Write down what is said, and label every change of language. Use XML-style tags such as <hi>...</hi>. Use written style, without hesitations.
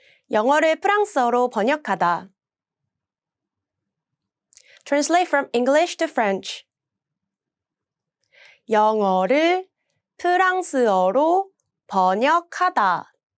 <ko>영어를 프랑스어로 번역하다.</ko> <en>translate from English to French.</en> <ko>영어를 프랑스어로 번역하다.</ko>